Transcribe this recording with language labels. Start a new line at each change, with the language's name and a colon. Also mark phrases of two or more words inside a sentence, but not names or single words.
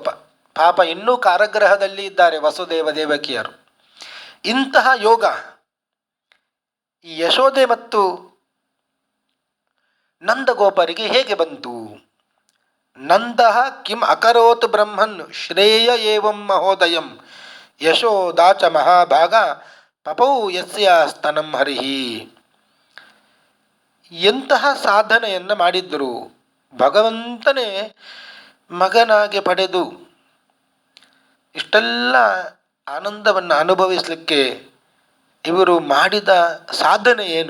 Kannada: ಪಾಪ ಇನ್ನೂ ಕಾರಾಗೃಹದಲ್ಲಿ ಇದ್ದಾರೆ ವಸುದೇವ ದೇವಕಿಯರು. ಇಂತಹ ಯೋಗ ಈ ಯಶೋದೆ ಮತ್ತು ನಂದಗೋಪರಿಗೆ ಹೇಗೆ ಬಂತು?
Sanskrit: ನಂದಃ ಕಿಂ ಅಕರೋತ್ ಬ್ರಹ್ಮನ್ ಶ್ರೇಯ ಏವಂ ಮಹೋದಯಂ ಯಶೋದಾಚ ಮಹಾಭಾಗ ಪಪೌ ಯಸ್ಯ ಸ್ತನಂ ಹರಿಹಿ.
Kannada: ಎಂತಹ ಸಾಧನೆಯನ್ನು ಮಾಡಿದ್ದರು. ಭಗವಂತನೇ ಮಗನಾಗಿ ಪಡೆದು ಇಷ್ಟೆಲ್ಲ ಆನಂದವನ್ನು ಅನುಭವಿಸಲಿಕ್ಕೆ ಇವರು ಮಾಡಿದ ಸಾಧನೆ ಏನು?